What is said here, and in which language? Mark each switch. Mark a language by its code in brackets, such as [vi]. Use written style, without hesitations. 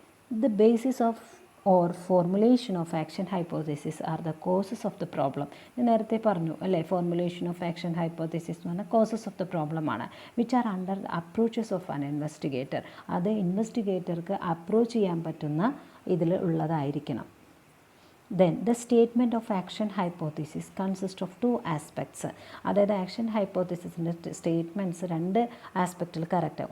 [en] The basis of or formulation of action hypothesis are the causes of the problem. [ml] ഞാൻ നേരത്തെ പറഞ്ഞു അല്ലേ, [en] formulation of action hypothesis [ml] എന്ന് പറഞ്ഞാൽ [en] Causes of the problem ആണ്, which are under the approaches of an investigator. [ml] അത് ഇൻവെസ്റ്റിഗേറ്റർക്ക് approach ചെയ്യാൻ പറ്റുന്ന ഇതിൽ ഉള്ളതായിരിക്കണം. [en] Then the statement of action hypothesis consists of two aspects. [ml] അതായത് ആക്ഷൻ ഹൈപ്പോത്തസിസിൻ്റെ സ്റ്റേറ്റ്മെൻറ്റ്സ് രണ്ട് ആസ്പെക്റ്റിൽ കറക്റ്റ്.